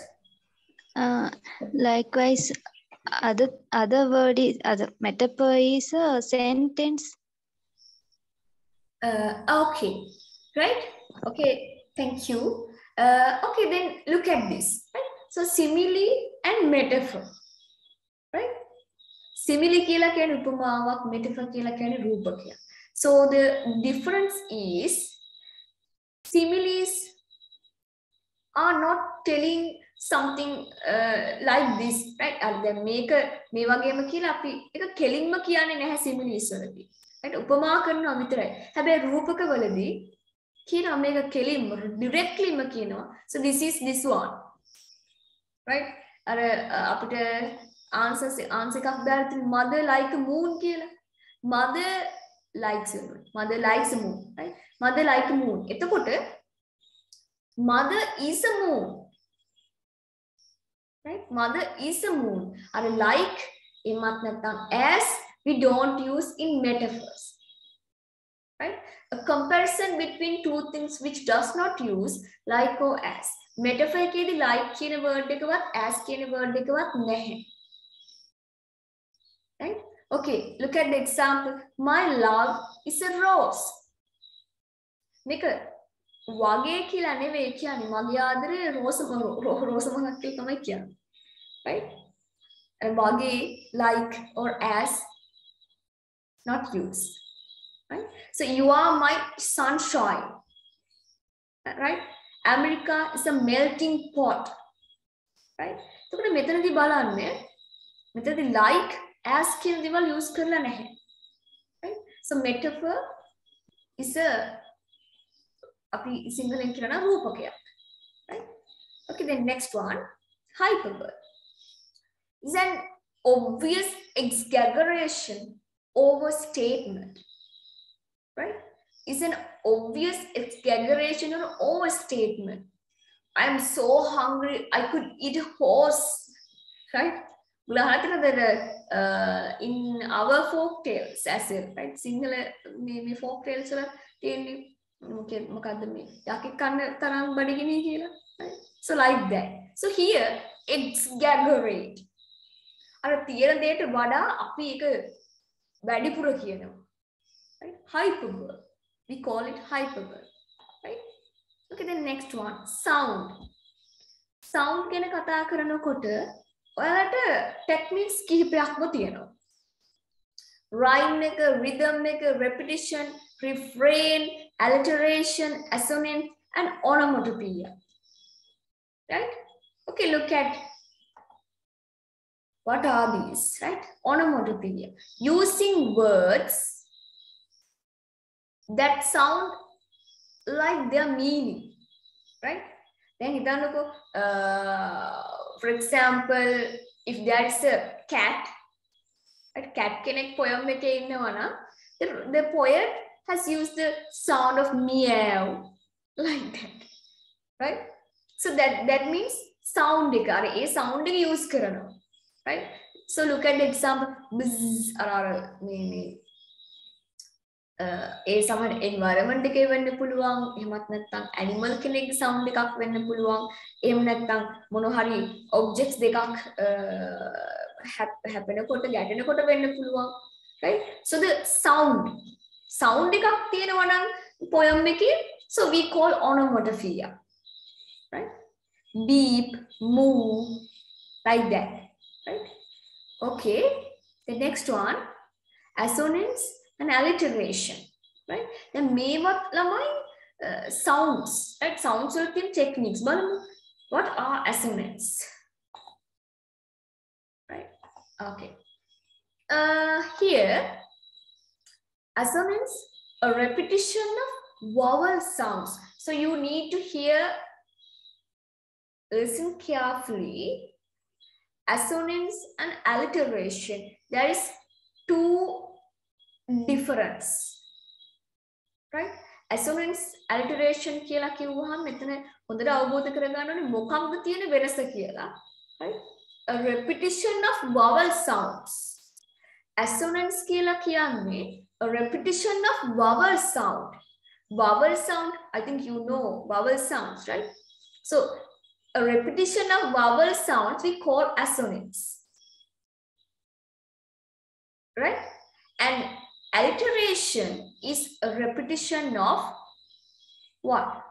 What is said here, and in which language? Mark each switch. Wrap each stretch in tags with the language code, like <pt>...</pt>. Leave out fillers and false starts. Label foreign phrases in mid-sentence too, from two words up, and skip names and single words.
<en>Likewise, other word is other metaphor is a sentence. Okay. Right? Okay. Thank you. Okay, then look at this. Right? So simile and metaphor. Right? Simile</en> <si>කියලා කියන්නේ උපමාවක්, metaphor කියලා කියන්නේ රූපකයක්.</si> <en>So the difference is similes are not telling something like this, right?</en> <si>දැන් මේක මේ වගේම කියලා අපි ඒක කෙලින්ම කියන්නේ නැහැ සිමිලිස් වලදී. right? උපමා කරනවා විතරයි. හැබැයි රූපකවලදී කියනවා මේක කෙලින්ම directlyම කියනවා.</si> <en>So this is this one. right?</en> <si>අර අපිට answer එකක් දාලා තියෙන</si> <en>mother like a moon</en> <si>කියලා.</si> <en>mother likes a moon. mother likes a moon, right? mother like a moon. එතකොට mother is a moon. right? mother is a moon. Are like</en> <si>එමත් නැත්නම්</si> <en>as we don't use in metaphors. right? A comparison between two things which does not use like or as.</en> <si>metaphor එකේදී like කියන word එකවත් as කියන word එකවත් නැහැ.</si> <en>right? okay, look at the example. My love is a rose.</en> <si>මේක වගේ කියලා නෙවෙයි කියන්නේ මගේ ආදරේ රෝස මහක් කියලා තමයි කියන්නේ.</si> <en>right?</en> <si>වගේ</si> <en>like or as not used. right? so you are my sunshine. right? America is a melting pot. right?</en> <si>එතකොට මෙතනදී බලන්න මෙතනදී</si> <en>like as</en> <si>කියන දේවල් use කරලා නැහැ.</si> <en>right? so metaphor is a</en> <si>අපි සිංහලෙන් කියනවා රූපකයක්.</si> <en>right? okay, then next one, hyperbole is an obvious exaggeration, overstatement. right? is an obvious exaggeration or overstatement. I am so hungry I could eat a horse. right? in our folk tales as well, right?</en> <si>සිංහල මේ</si> <en>folk tales</en> <si>වල තියෙන්නේ මොකද්ද මේ යකෙක් කන්න තරම් බඩගිනි කියලා.</si> <en>right? so like that. so here exaggerate</en> <si>අර තියෙන දෙයට වඩා අපි ඒක වැඩිපුර කියනවා.</si> <en>right? hyperbole, we call it hyperbole. right? okay, then next one, sound.</en> <si>sound ගැන කතා කරනකොට ඔයාලට techniques කිහිපයක්ම තියෙනවා. rhyme එක, rhythm එක,</si> <en>repetition, refrain, alliteration, assonance and onomatopoeia. right? okay, look at what are these. right? onomatopoeia, using words that sound like their meaning. right? then හිතන්නකෝ for example, if there is a cat, right?</en> <si>cat කෙනෙක් poem එකේ ඉන්නවා නම්</si> <en>the poet has used the sound of meow like that. right? so that means sound</en> <si>එක අර ඒ sound එක use කරනවා.</si> <en>right? so look at the example, bzz</en> <si>අර මේ ඒ සමහර environment එකේ වෙන්න පුළුවන්, එහෙමත් නැත්නම් animal කෙනෙක්ගේ sound එකක් වෙන්න පුළුවන්, එහෙම නැත්නම් මොන හරි objects දෙකක් හැපෙනකොට ගැටෙනකොට වෙන්න පුළුවන්.</si> <en>right? so the sound</en> <si>එකක් තියෙනවා නම් poem එකේ,</si> <en>so we call onomatopoeia. right? beep, moo, like that. right? okay, the next one, assonance and alliteration. right? then</en> <si>මේවත් ළමයි</si> <en>sounds, right?</en> <si>sounds වල තියෙන techniques බලමු.</si> <en>what are assonance? right? okay, here assonance, a repetition of vowel sounds. so you need to listen carefully. assonance and alliteration, there is two difference. right? assonance, alliteration</en> <si>කියලා කිව්වහම මෙතන හොඳට අවබෝධ කරගන්න ඕනේ මොකක්ද තියෙන වෙනස කියලා.</si> <en>right? a repetition of vowel sounds. assonance</en> <si>කියලා කියන්නේ</si> <en>a repetition of vowel sound. vowel sound, I think you know vowel sounds, right? so a repetition of vowel sounds we call assonance. right? and alliteration is a repetition of what?</en>